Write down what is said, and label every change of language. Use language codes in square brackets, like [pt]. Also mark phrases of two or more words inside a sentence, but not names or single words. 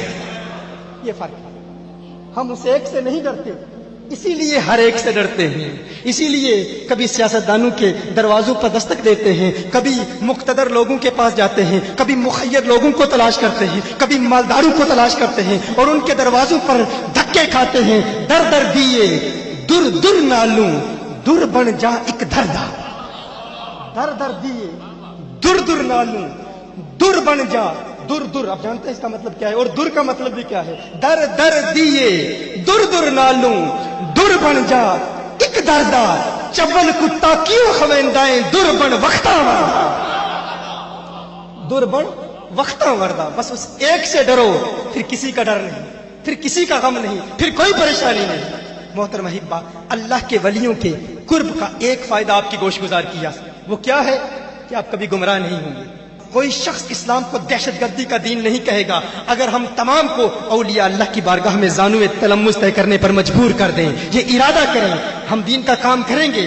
[ur] یہ فرق ہے، ہم اس ایک سے نہیں ڈرتے اسی لیے ہر ایک سے ڈرتے ہیں۔ اسی لیے کبھی سیاستدانوں کے دروازوں پر دستک دیتے ہیں، کبھی مقتدر لوگوں کے پاس جاتے ہیں، کبھی مخیر لوگوں کو تلاش کرتے ہیں، کبھی مالداروں کو تلاش کرتے ہیں اور ان کے دروازوں پر دھکے کھاتے ہیں۔ [pa] در در دیے در در نالوں در بن جا ایک دردا، در در دیے در در نالوں در بن جا، در در [ur] آپ جانتے ہیں اس کا مطلب کیا ہے، اور در کا مطلب بھی کیا ہے؟ [pa] در در دیے در در نالوں در بن جا ایک دردا، چول کتا کیوں خویندائیں در بن وقتا وردا، در بن وقتا وردا۔ [ur] بس اس ایک سے ڈرو، پھر کسی کا ڈر نہیں، پھر کسی کا غم نہیں، پھر کوئی پریشانی نہیں۔ محترم احبا، اللہ کے ولیوں کے قرب کا ایک فائدہ آپ کی گوش گزار کیا، وہ کیا ہے کہ آپ کبھی گمراہ نہیں ہوں گے۔ کوئی شخص اسلام کو دہشت گردی کا دین نہیں کہے گا اگر ہم تمام کو اولیاء اللہ کی بارگاہ میں زانو تلمس طے کرنے پر مجبور کر دیں، یہ ارادہ کریں ہم دین کا کام کریں گے۔